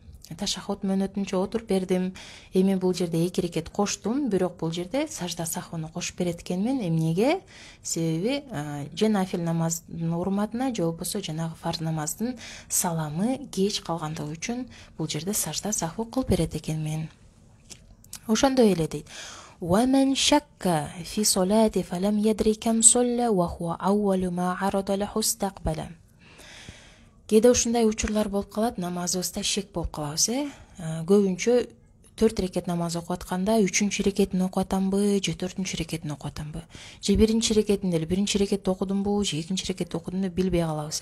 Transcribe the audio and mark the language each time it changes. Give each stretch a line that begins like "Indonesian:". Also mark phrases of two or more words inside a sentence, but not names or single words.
Kyrgyz: Ташаххут мөөнөтүнчө отуруп бердим. Эми бул жерде 2 рекет коштум, бирок бул жерде сажда сахвны кошуп берет экенмин. Эмнеге? Себеби же нафил намаздын урматына, же болбосо жанагы фарз намаздын саламы кеч калгандыгы үчүн бул жерде сажда сахв кылып берет экенмин. Ошондой эле дейт.
Arabic: ومن شك في صلاة فلم يدري كم صلى وهو أول ما عرض له استقبل.
Kyrgyz: Кээде ушундай учурлар болуп калат, намазыбызда шек болуп калабыз, көбүнчө 4 рекет намаз окуп атканда 3-чү рекетин окуп атамбы, же 4-чү рекетин окуп атамбы, же 1-чи рекетинде эле 1-чи рекетти окудумбу, же 2-чи рекетти окудумбу билбей калабыз.